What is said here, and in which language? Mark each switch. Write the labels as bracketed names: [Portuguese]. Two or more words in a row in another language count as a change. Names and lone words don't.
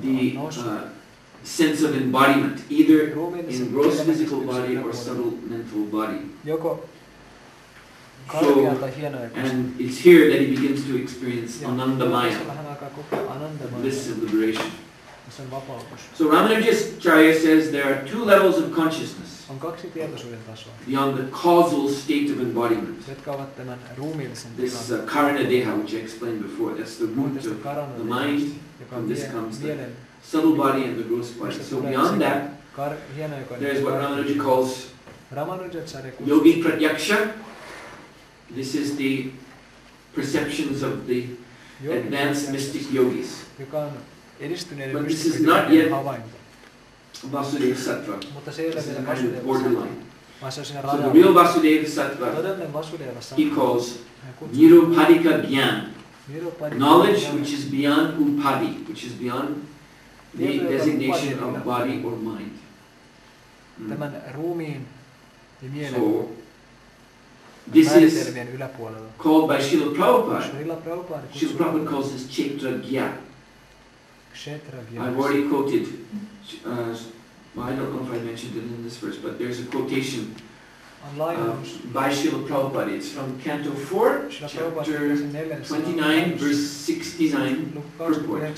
[English] the [Finnish] on noussut [English] sense of embodiment, either in [Finnish] ruumiillisen [English] gross physical body or subtle mental body. [Finnish] joko karkea tai hienoja. [English] And it's here that he begins to experience [Finnish] Ja Anandamaya, tässä vähän aikaa kokea Anandamaya. [English] bliss of liberation. [Finnish] Se on vapautus. [English] So Ramanujacharya says there are two levels of consciousness. [Finnish] On kaksi tietoisuuden tasoa, [English] beyond the causal state of embodiment. [Finnish] jotka ovat tämän ruumiillisen [English] This [Finnish] tilan. [Sanskrit] karana deha, [English] which I explained before, that's the root of the mind. [Finnish] Joka [English] From [Finnish] on [English] this comes the [Finnish] mielen. [English] subtle body and the gross body. So beyond that, there is what Ramanuja calls yogic pratyaksha. This is the perceptions of the advanced mystic yogis. [Finnish] Joka on edistyneiden [English] But this is not yet [Finnish] havainto. [English] Vasudeva Sattva. [Finnish] Mutta se ei ole [English] This is [Finnish] vielä [English] a kind of [Finnish] Vasudeva [English] borderline. [Finnish] vaan se on siinä [English] So the [Finnish] rajalla. [English] real Vasudeva Sattva, [Finnish] Todellinen Vasudeva [English] he [Finnish] Sattva. [English] calls [Finnish] Hän kutsuu [Sanskrit] Nirupadika Gyan. [Finnish] Nirupadika [English] Knowledge [Finnish] Gyan. [English] which is beyond upadi, which is beyond the designation of body or mind. [Finnish] Tämän ruumiin ja mielen [English] So, this is [Finnish] määritelmien yläpuolella. [English] called by Srila Prabhupada. [Finnish] Srila Prabhupada [English] Srila Prabhupada calls this [Sanskrit] Kshetra Gya. [Finnish] Kshetra [English] I've already quoted, well, I don't know if I mentioned it in this verse, but there's a quotation by Srila Prabhupada. It's from Canto 4, chapter 29, verse 69, purport.